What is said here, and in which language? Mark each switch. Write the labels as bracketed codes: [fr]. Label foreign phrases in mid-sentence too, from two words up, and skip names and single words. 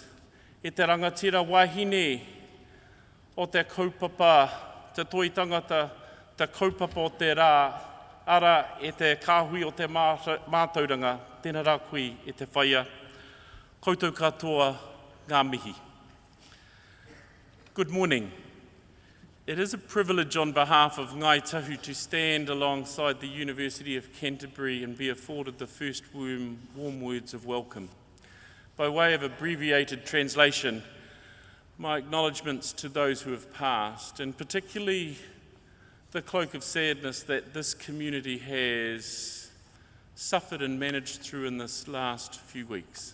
[mi] E te rangatira wahine o te kaupapa, te toi tangata, te kaupapa o te rā, ara e te kāhui o te mātauranga, tēnā rā koe e te whaia. Koutou katoa, ngā mihi. [en] Good morning. It is a privilege on behalf of Ngai Tahu to stand alongside the University of Canterbury and be afforded the first warm words of welcome. By way of abbreviated translation, my acknowledgements to those who have passed, and particularly the cloak of sadness that this community has suffered and managed through in this last few weeks.